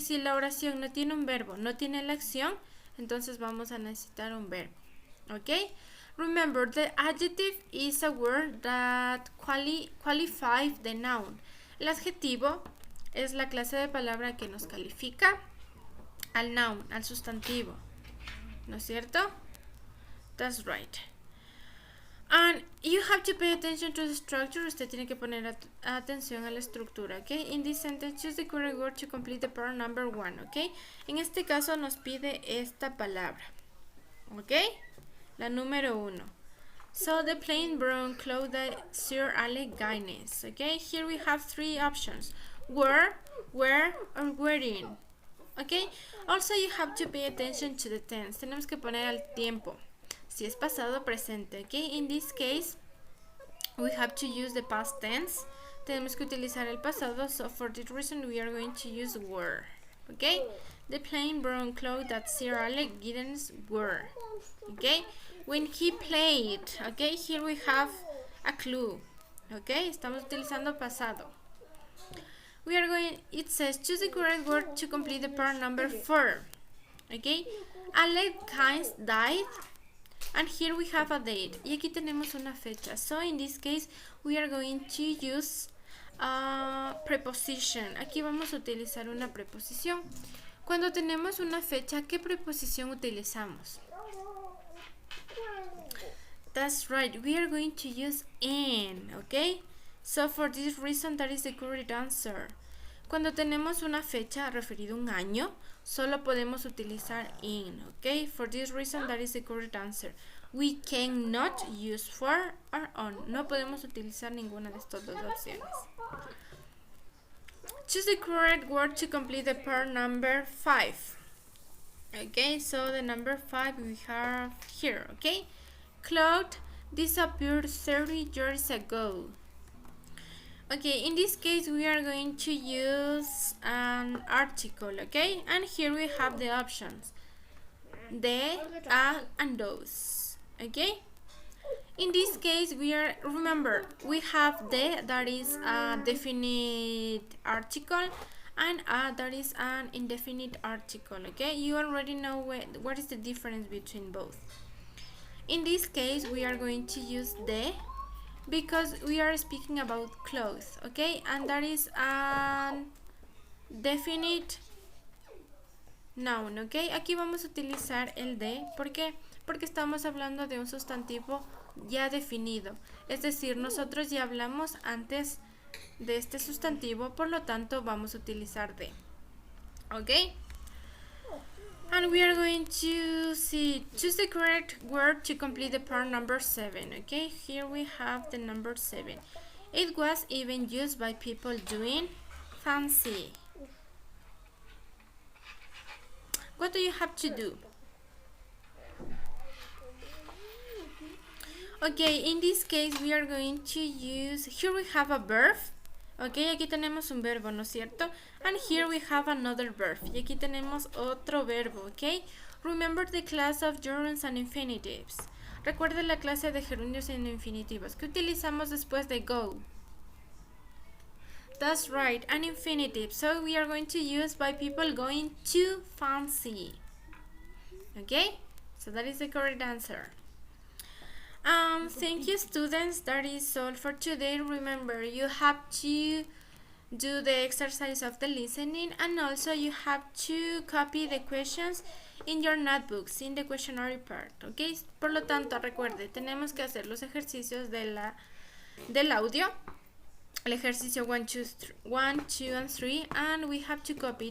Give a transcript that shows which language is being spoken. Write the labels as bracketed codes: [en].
[es] Si la oración no tiene un verbo, no tiene la acción, entonces vamos a necesitar un verbo, ¿ok? [en] Remember, the adjective is a word that qualifies the noun. [es] El adjetivo es la clase de palabra que nos califica al noun, al sustantivo, ¿no es cierto? [en] That's right. And you have to pay attention to the structure. [es] Usted tiene que poner atención a la estructura, [en] ¿ok? In this sentence, choose the correct word to complete the part number 1, ¿ok? [es] En este caso nos pide esta palabra, ¿ok? La número 1. [en] So, the plain brown clothes that Sir Alec Guinness, ¿ok? Here we have 3 options. Wear, or wearing, ¿ok? Also, you have to pay attention to the tense. [es] Tenemos que poner el tiempo. Si es pasado, presente, ¿ok? [en] In this case, we have to use the past tense. [es] Tenemos que utilizar el pasado, [en] so for this reason we are going to use were, ¿ok? The plain brown clothes that Sir Alec Guinness wore, ¿ok? When he played, ¿ok? Here we have a clue, ¿ok? [es] Estamos utilizando pasado. [en] It says, choose the correct word to complete the part number 4, ¿ok? Alec Guinness died. And here we have a date. [es] Y aquí tenemos una fecha. [en] So in this case, we are going to use a preposition. [es] Aquí vamos a utilizar una preposición. Cuando tenemos una fecha, ¿qué preposición utilizamos? [en] That's right. We are going to use in, ¿ok? So for this reason, that is the correct answer. [es] Cuando tenemos una fecha referida a un año, solo podemos utilizar in, ¿ok? [en] For this reason, that is the correct answer. We cannot use for or on. [es] No podemos utilizar ninguna de estas dos opciones. [en] Choose the correct word to complete the part number 5. Okay, so the number 5 we have here, okay? Cloud disappeared 30 years ago. Okay, in this case we are going to use an article, okay? And here we have the options. The, and those, okay? In this case remember, we have the, that is a definite article, and a, that is an indefinite article, okay? You already know what is the difference between both. In this case, we are going to use the, because we are speaking about clothes, okay? And that is a definite noun, okay? [es] Aquí vamos a utilizar el de, ¿por qué? Porque estamos hablando de un sustantivo ya definido. Es decir, nosotros ya hablamos antes de este sustantivo, por lo tanto vamos a utilizar de, okay? [en] And we are going to choose the correct word to complete the part number 7, okay? Here we have the number 7. It was even used by people doing fancy. What do you have to do? Okay, in this case we are going to use, here we have a verb. [es] Ok, aquí tenemos un verbo, ¿no es cierto? [en] And here we have another verb. [es] Y aquí tenemos otro verbo, [en] ok? Remember the class of gerunds and infinitives. [es] Recuerda la clase de gerundios y infinitivos. ¿Qué utilizamos después de go? [en] That's right, an infinitive. So we are going to use by people going to fancy. Okay? So that is the correct answer. Thank you, students. That is all for today. Remember, you have to do the exercise of the listening, and also you have to copy the questions in your notebooks, in the questionnaire part, okay? [es] Por lo tanto, recuerde, tenemos que hacer los ejercicios del audio, el ejercicio 1, 2, [en] and 3, and we have to copy.